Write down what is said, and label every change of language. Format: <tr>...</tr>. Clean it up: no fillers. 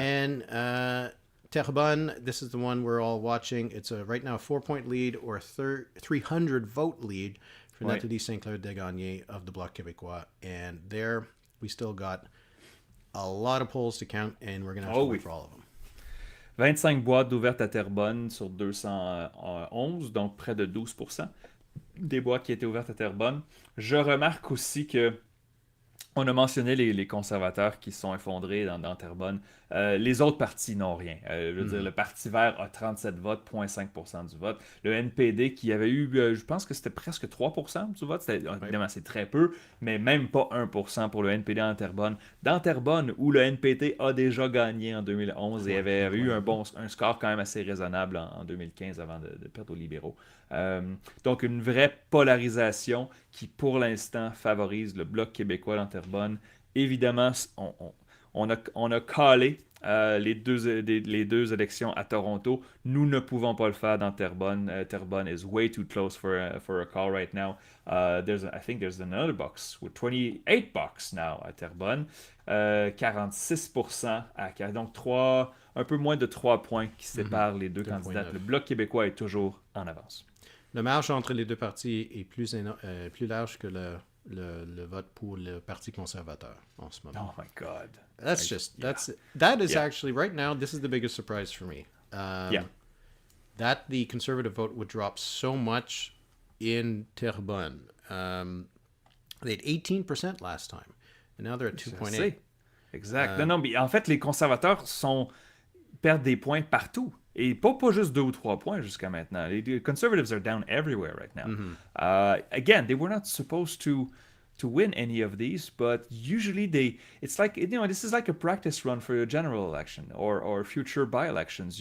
<en>And Terrebonne, this is the one we're all watching. It's right now a 4-point lead or a 300 vote lead for Nathalie Saint-Clair-Desgagnés of the Bloc Québécois. And there, we still got a lot of polls to count, and we're going to have to wait for all of them.</en> <fr>25 boîtes ouvertes à Terrebonne sur 211, donc près de 12%. Des boîtes qui étaient ouvertes à Terrebonne. Je remarque aussi que on a mentionné les conservateurs qui se sont effondrés dans Terrebonne. Les autres partis n'ont rien. Je veux dire, le Parti vert a 37 votes, 0,5% du vote. Le NPD qui avait eu, je pense que c'était presque 3% du vote. Évidemment, c'est très peu, mais même pas 1% pour le NPD en Terrebonne. Dans Terrebonne, où le NPD a déjà gagné en 2011 et avait eu un score quand même assez raisonnable en 2015 avant de perdre aux libéraux. Donc, une vraie polarisation qui, pour l'instant, favorise le Bloc québécois dans Terrebonne. Évidemment, on a calé les deux élections à Toronto. Nous ne pouvons pas le faire dans Terrebonne.</fr> <en>Terrebonne is way too close for a call right now. I think there's another box with 28 bucks now</en> <fr>à Terrebonne. 46% donc un peu moins de 3 points qui séparent les deux candidats. Le Bloc québécois est toujours en avance. Le marge entre les deux partis est plus large que le vote pour le Parti conservateur en ce moment.</fr> <en>Oh my God. That is actually, right now, this is the biggest surprise for me. That the conservative vote would drop so much in Terrebonne. They had 18% last time, and now they're at 2.8.</en> <fr>Exact. Non, mais en fait, les conservateurs perdent des points partout. Et pas juste 2 ou 3 points jusqu'à maintenant.</fr> <en>Les Conservatives are down everywhere right now. Again, they were not supposed to win any of these, but usually it's like, this is like a practice run for your general election or future by-elections.</en>